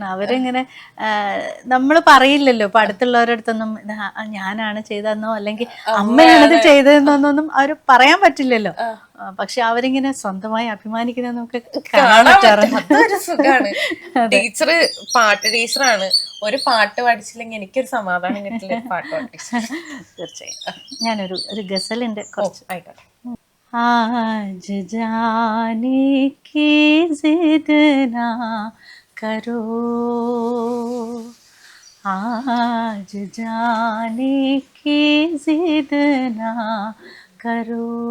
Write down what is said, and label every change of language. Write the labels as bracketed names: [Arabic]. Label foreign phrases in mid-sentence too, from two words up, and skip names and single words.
[Malayalam] അവരിങ്ങനെ നമ്മൾ പറയില്ലല്ലോ ഇപ്പൊ അടുത്തുള്ളവരുടെ അടുത്തൊന്നും ഞാനാണ് ചെയ്തതെന്നോ അല്ലെങ്കിൽ അമ്മയാണിത് ചെയ്തതെന്നൊന്നും അവർ പറയാൻ പറ്റില്ലല്ലോ. പക്ഷെ അവരിങ്ങനെ സ്വന്തമായി അഭിമാനിക്കുന്ന നമുക്ക് കാണാൻ പറ്റാറുണ്ട്. സുഖാണ്. ടീച്ചർ പാട്ട് ടീച്ചറാണ്. ഒരു പാട്ട് പഠിച്ചില്ലെങ്കിൽ എനിക്കൊരു സമാധാനം കിട്ടില്ല. പാട്ട് പഠിച്ചു തീർച്ചയായും. ഞാനൊരു ഗസലിന്റെ കുറച്ച് ആയിക്കോട്ടെ. [Urdu] आज जाने की जिद ना करो, आज जाने की जिद ना करो,